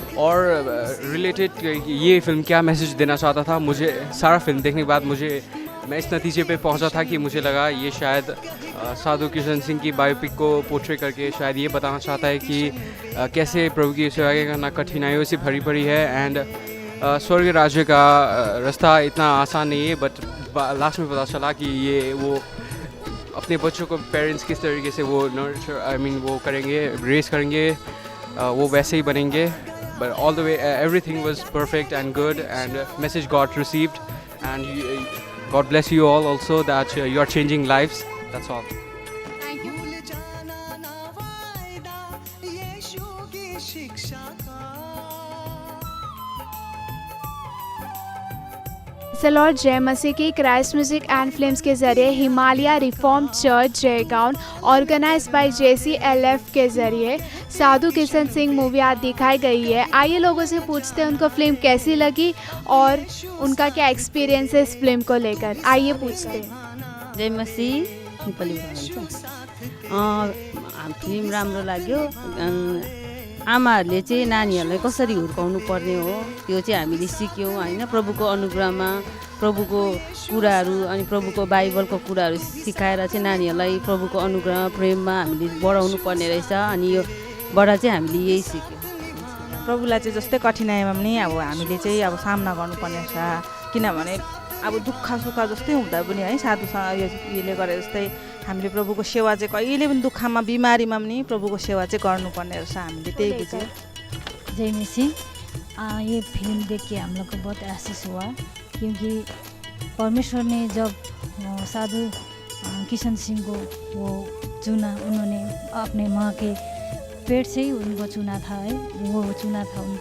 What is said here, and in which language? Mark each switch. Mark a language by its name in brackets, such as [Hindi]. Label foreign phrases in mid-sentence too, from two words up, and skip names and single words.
[Hindi] और रिलेटेड ये फिल्म क्या मैसेज देना चाहता था, मुझे सारा फिल्म देखने के बाद मैं इस नतीजे पे पहुंचा था कि मुझे लगा ये शायद साधु किशन सिंह की बायोपिक को पोर्ट्रे करके शायद ये बताना चाहता है कि कैसे प्रभु की सेवा करना कठिनाइयों से भरी पड़ी है। एंड स्वर्ग राज्य का रास्ता इतना आसान नहीं है, [English] but last [Hindi] में पता चला कि ये वो अपने बच्चों को पेरेंट्स किस तरीके से वो वो करेंगे, रेस करेंगे, वो वैसे ही बनेंगे। [English] but all the way everything was perfect and good and message got received and God bless you all also that you are changing lives. That's all. thank you. [Hindi] लॉर्ड जय मसीह की क्राइस्ट म्यूजिक एंड फिल्म्स के जरिए हिमालय रिफॉर्म चर्च जयगांव [English] organize by [Hindi] JCLF के जरिए साधु किशन सिंह मूवी आज दिखाई गई है। आइए लोगों से पूछते हैं उनको फिल्म कैसी लगी और उनका क्या एक्सपीरियंस है इस फिल्म को लेकर। आइए पूछते हैं। [Nepali] जय मसीह नेपाली फिल्म राम्रो लाग्यो। आमाहरूले चाहिँ नानीहरूलाई कसरी हुर्काउनु पर्ने हो त्यो चाहिँ हामीले सिक्यौँ होइन। प्रभुको अनुग्रहमा प्रभुको कुराहरू अनि प्रभुको बाइबलको कुराहरू सिकाएर चाहिँ नानीहरूलाई प्रभुको अनुग्रह प्रेममा हामीले बढाउनु पर्ने रहेछ। अनि योबाट चाहिँ हामीले यही सिक्यौँ। प्रभुलाई चाहिँ जस्तै कठिनाइमा पनि अब हामीले चाहिँ अब सामना गर्नुपर्ने रहेछ, किनभने अब दुःख सुख जस्तै हुँदा पनि है साधुसँग यसले गरे जस्तै हामीले प्रभुको सेवा चाहिँ कहिले पनि दुःखमा बिमारीमा पनि प्रभुको सेवा चाहिँ गर्नुपर्ने रहेछ। हामीले त्यही बुझ्यौँ। जय मसीह। [Hindi] ये फिल्म देख के हम लोग को बहुत आशीष हुआ, क्योंकि परमेश्वर ने जब साधु किशन सिंह को वो चुना, उन्होंने अपने माँ के पेट से ही उनको चुना था है, वो चुना था उनको।